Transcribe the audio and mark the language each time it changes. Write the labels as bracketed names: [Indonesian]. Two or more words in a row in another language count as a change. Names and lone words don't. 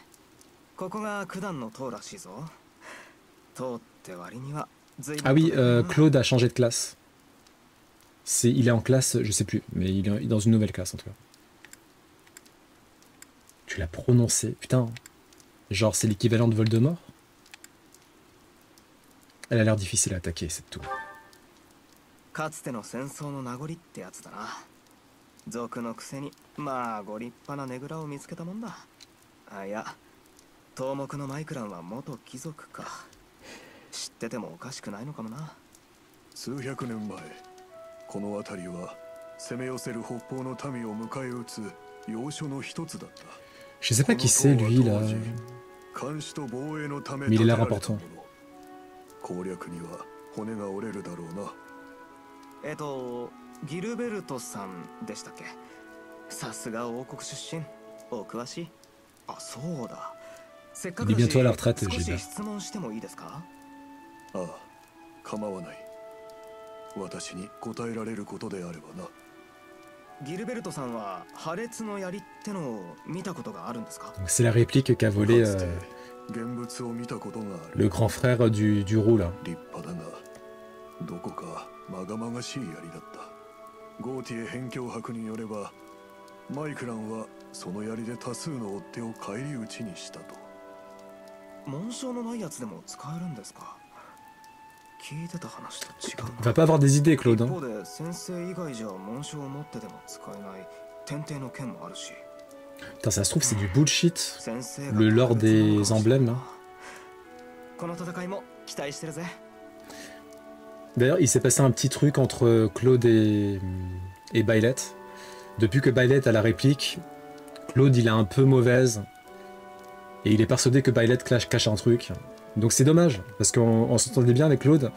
[French] Ah oui, Claude a changé de classe. Il est en classe, je sais plus, mais il est dans une nouvelle classe en tout cas. Tu l'as prononcé, putain. Genre c'est l'équivalent de Voldemort. Elle a l'air difficile à attaquer cette tour. [Japanese] かつての戦争の名残ってやつだな。族のくせにまあご立派なねぐらを見つけたもんだ。あ、いや、東目のマイクランは元貴族か。知っててもおかしくないのかもな。数百年前、この辺りは攻め寄せる北方の民を迎え撃つ要所の一つだった。 [French] Je sais pas qui c'est lui là. Mais il est l'air important. [Japanese] 攻略には骨が折れるだろうな。ギルベルトさんでしたっけ。さすが王国出身、お詳しい。あ、そうだ。せっかくだし少し質問してもいいですか。ああ、構わない。私に答えられることであればな。ギルベルトさんは破裂の槍ってのを見たことがあるんですか。 [French] C'est la réplique qu'a volé le grand frère du roux là. [Japanese] 立派だが、どこかまがまがしい槍だった。ゴーティエ辺境伯によれば、マイクランはその槍で多数の追っ手を返り討ちにしたと。紋章のないやつでも使えるんですか。聞いてた話と違う。 [French] Va pas avoir des idées, Claude. [Japanese] 一方で先生以外じゃ紋章を持ってでも使えない天帝の剣もあるし。 [French] Putain, ça se trouve c'est du bullshit. Le lore des emblèmes là. [Japanese] この戦いも期待してるぜ。 [French] D'ailleurs, il s'est passé un petit truc entre Claude et Byleth. Depuis que Byleth a la réplique, Claude il est un peu mauvaise. Et il est persuadé que Byleth cache un truc. Donc c'est dommage, parce qu'on s'entendait bien avec Claude.